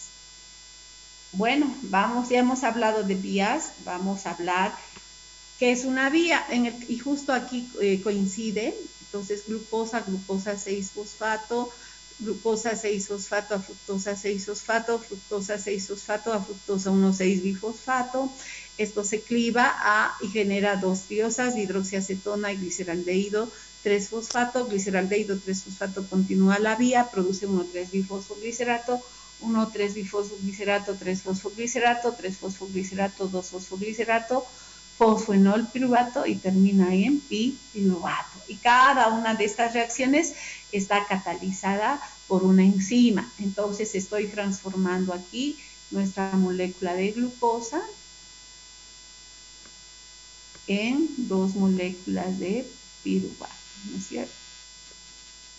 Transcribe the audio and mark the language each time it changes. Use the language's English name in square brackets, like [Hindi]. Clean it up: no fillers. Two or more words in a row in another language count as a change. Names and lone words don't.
[Spanish] Bueno, ya hemos hablado de vías, vamos a hablar qué es una vía, y justo aquí coincide. Entonces, glucosa 6-fosfato, glucosa 6-fosfato a fructosa 6-fosfato, fructosa 6-fosfato a fructosa 1,6-bifosfato. Esto se cliva y genera dos triosas, hidroxiacetona y gliceraldehído 3-fosfato. Gliceraldehído 3-fosfato continúa la vía, produce 1,3-bifosfoglicerato, 1,3-bifosfoglicerato, 3-fosfoglicerato, 3-fosfoglicerato, 2-fosfoglicerato, fosfenol piruvato, y termina en piruvato. Y cada una de estas reacciones está catalizada por una enzima. Entonces estoy transformando aquí nuestra molécula de glucosa en dos moléculas de piruvato, ¿no es cierto?